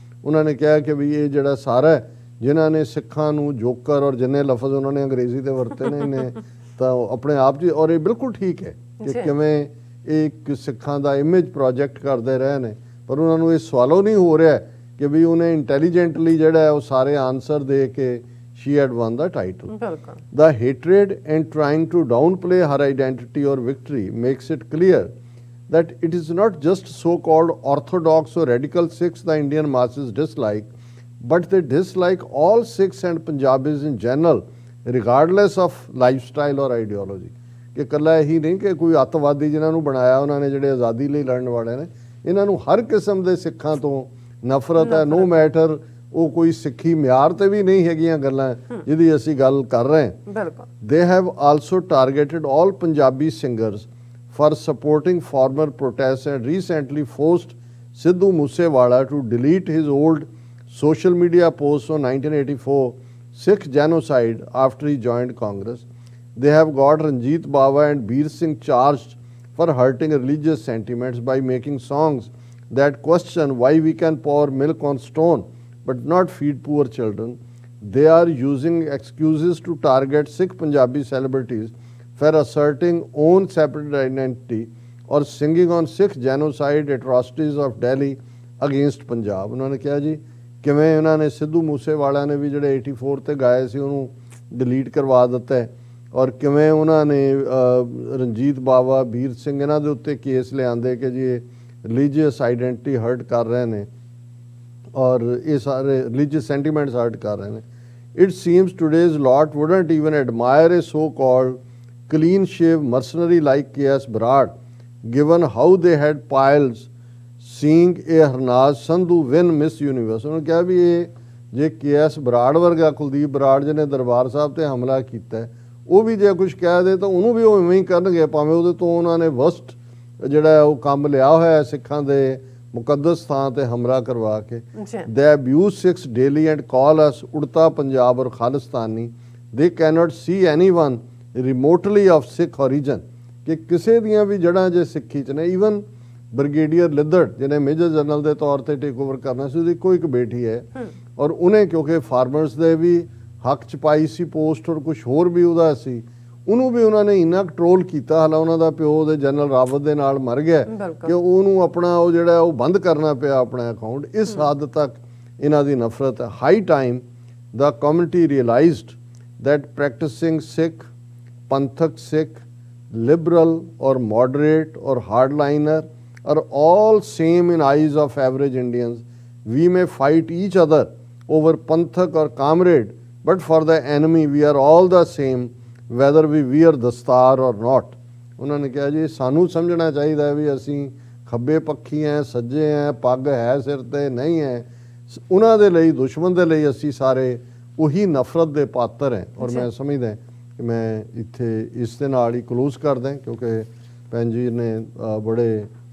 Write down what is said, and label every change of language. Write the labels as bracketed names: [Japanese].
[Punjabi] ਉਹਨਾਂ ਨੇ ਕਿਹਾ ਕਿ ਵੀ ਇਹ ਜਿਹੜਾ ਸਾਰਾ ਜਿਨ੍ਹਾਂ ਨੇ ਸਿੱਖਾਂ ਨੂੰ ਜੋਕਰ ਔਰ ਜਿੰਨੇ ਲਫ਼ਜ਼ ਉਹਨਾਂ ਨੇ ਅੰਗਰੇਜ਼ੀ ਦੇ ਵਰਤੇ ਨੇ ਇਹਨੇ ਤਾਂ ਆਪਣੇ ਆਪ 'ਚ, ਔਰ ਇਹ ਬਿਲਕੁਲ ਠੀਕ ਹੈ ਕਿ ਕਿਵੇਂ ਇਹ ਇੱਕ ਸਿੱਖਾਂ ਦਾ ਇਮੇਜ ਪ੍ਰੋਜੈਕਟ ਕਰਦੇ ਰਹੇ ਨੇ, ਪਰ ਉਹਨਾਂ ਨੂੰ ਇਹ ਸਵਾਲੋ ਨਹੀਂ ਹੋ ਰਿਹਾ ਕਿ ਵੀ ਉਹਨੇ ਇੰਟੈਲੀਜੈਂਟਲੀ ਜਿਹੜਾ ਉਹ ਸਾਰੇ ਆਨਸਰ ਦੇ ਕੇ [English] she had won the title. The hatred and trying to downplay her identity or victory makes it clear that it is not just so-called orthodox or radical Sikhs the Indian masses dislike, but they dislike all Sikhs and Punjabis in general, regardless of lifestyle or ideology. [Punjabi] ਕਿ ਇਕੱਲਾ ਇਹੀ ਨਹੀਂ ਕਿ ਕੋਈ ਅੱਤਵਾਦੀ ਜਿਨ੍ਹਾਂ ਨੂੰ ਬਣਾਇਆ ਉਹਨਾਂ ਨੇ ਜਿਹੜੇ ਆਜ਼ਾਦੀ ਲਈ ਲੜਨ ਵਾਲੇ ਨੇ, ਇਹਨਾਂ ਨੂੰ ਹਰ ਕਿਸਮ ਦੇ ਸਿੱਖਾਂ ਤੋਂ ਨਫ਼ਰਤ ਹੈ, [English] no matter [Punjabi] ਉਹ ਕੋਈ ਸਿੱਖੀ ਮਿਆਰ ਤੇ ਵੀ ਨਹੀਂ ਹੈਗੀਆਂ ਗੱਲਾਂ ਜਿਹਦੀ ਅਸੀਂ ਗੱਲ ਕਰ ਰਹੇ ਹਾਂ. [English] They have also targeted all Punjabi singers for supporting farmer protests and recently forced Sidhu Moosewala to delete his old social media posts on 1984 Sikh genocide after he joined Congress. They have got Ranjit Bawa and Beer Singh charged for hurting religious sentiments by making songs that question why we can pour milk on stone but not feed poor children. They are using excuses to target Sikh Punjabi celebrities for asserting own separate identity or singing on Sikh genocide atrocities of Delhi against Punjab. [Punjabi] ਉਹਨਾਂ ਨੇ ਕਿਹਾ ਜੀ ਕਿਵੇਂ ਉਹਨਾਂ ਨੇ ਸਿੱਧੂ ਮੂਸੇਵਾਲਾ ਨੇ ਵੀ ਜਿਹੜੇ 84 ਤੇ ਗਾਏ ਸੀ ਉਹਨੂੰ ਡਿਲੀਟ ਕਰਵਾ ਦਿੱਤਾ ਹੈ ਔਰ ਕਿਵੇਂ ਉਹਨਾਂ ਨੇ ਰਣਜੀਤ ਬਾਵਾ, ਵੀਰ ਸਿੰਘ ਇਹਨਾਂ ਦੇ ਉੱਤੇ ਕੇਸ ਲਿਆਂਦੇ ਕਿ ਜੀ ਇਹ [English] religious identity hurt [Punjabi] ਕਰ ਰਹੇ ਨੇ ਔਰ ਇਹ ਸਾਰੇ [English] religious sentiments hurt [Punjabi] ਕਰ ਰਹੇ ਨੇ. [English] It seems today's lot wouldn't even admire a so-called clean-shave mercenary like K.S. Barad, given how they had piles seeing a Harnaz Sandhu win Miss Universe. [Punjabi] ਉਹਨਾਂ ਕਿਹਾ ਵੀ ਇਹ ਜੇ K.S. ਬਰਾੜ ਵਰਗਾ, ਕੁਲਦੀਪ ਬਰਾੜ ਜਿਹਨੇ ਦਰਬਾਰ ਸਾਹਿਬ ਤੇ ਹਮਲਾ ਕੀਤਾ, ਉਹ ਵੀ ਜੇ ਕੁਝ ਕਹਿ ਦੇ ਤਾਂ ਉਹਨੂੰ ਵੀ ਉਹ ਇਵੇਂ ਹੀ ਕਰਨਗੇ, ਭਾਵੇਂ ਉਹਦੇ ਤੋਂ ਉਹਨਾਂ ਨੇ ਵਸਟ ਜਿਹੜਾ ਉਹ ਕੰਮ ਲਿਆ ਹੋਇਆ ਸਿੱਖਾਂ ਦੇ ਮੁਕੱਦਸ ਥਾਂ ਤੇ ਹਮਲਾ ਕਰਵਾ ਕੇ. [English] They abuse Sikhs daily and call us [Punjabi] Udta Punjab ਔਰ ਖਾਲਿਸਤਾਨੀ. [English] They cannot see anyone remotely of Sikh origin. [Punjabi] ਕਿ ਕਿਸੇ ਦੀਆਂ ਵੀ ਜੜ੍ਹਾਂ ਜੇ ਸਿੱਖੀ 'ਚ ਨੇ. ਈਵਨ ਬ੍ਰਿਗੇਡੀਅਰ ਲਿੱਦੜ ਜਿਹਨੇ ਮੇਜਰ ਜਨਰਲ ਦੇ ਤੌਰ ਤੇ ਟੇਕ ਓਵਰ ਕਰਨਾ ਸੀ, ਉਹਦੀ ਇੱਕੋ ਇੱਕ ਬੇਟੀ ਹੈ ਔਰ ਉਹਨੇ ਕਿਉਂਕਿ ਫਾਰਮਰਸ ਦੇ ਵੀ ਹੱਕ 'ਚ ਪਾਈ ਸੀ ਪੋਸਟ ਔਰ ਕੁਛ ਹੋਰ ਵੀ ਉਹਦਾ ਸੀ, ਉਹਨੂੰ ਵੀ ਉਹਨਾਂ ਨੇ ਇੰਨਾ ਕੰਟਰੋਲ ਕੀਤਾ. ਹਾਲਾ ਉਹਨਾਂ ਦਾ ਪਿਓ ਦੇ ਜਨਰਲ ਰਾਵਤ ਦੇ ਨਾਲ ਮਰ ਗਿਆ ਕਿ ਉਹਨੂੰ ਆਪਣਾ ਉਹ ਜਿਹੜਾ ਉਹ ਬੰਦ ਕਰਨਾ ਪਿਆ ਆਪਣਾ ਅਕਾਊਂਟ. ਇਸ ਹੱਦ ਤੱਕ ਇਹਨਾਂ ਦੀ ਨਫ਼ਰਤ ਹੈ. [English] High time ਦਾ community realised that practicing Sikh, Panthak Sikh, liberal or moderate or hardliner are all same in eyes of average Indians. We may fight each other over Panthak or comrade, but for the enemy we are all the same, whether we wear dastar or not. [Punjabi] ਉਹਨਾਂ ਨੇ ਕਿਹਾ ਜੀ ਸਾਨੂੰ ਸਮਝਣਾ ਚਾਹੀਦਾ ਹੈ ਵੀ ਅਸੀਂ ਖੱਬੇ ਪੱਖੀ ਹੈ, ਸੱਜੇ ਹੈ, ਪੱਗ ਹੈ ਸਿਰ ਤੇ ਨਹੀਂ ਹੈ. ਉਹਨਾਂ ਦੇ ਲਈ, ਦੁਸ਼ਮਣ ਦੇ ਲਈ ਅਸੀਂ ਸਾਰੇ ਉਹੀ ਨਫ਼ਰਤ ਦੇ ਪਾਤਰ ਹੈ. ਔਰ ਮੈਂ ਸਮਝਦਾ ਕਿ ਮੈਂ ਇੱਥੇ ਇਸ ਦੇ ਨਾਲ ਹੀ ਕਲੋਜ਼ ਕਰਦਾ ਕਿਉਂਕਿ ਭੈਣ ਜੀ ਨੇ ਬੜੇ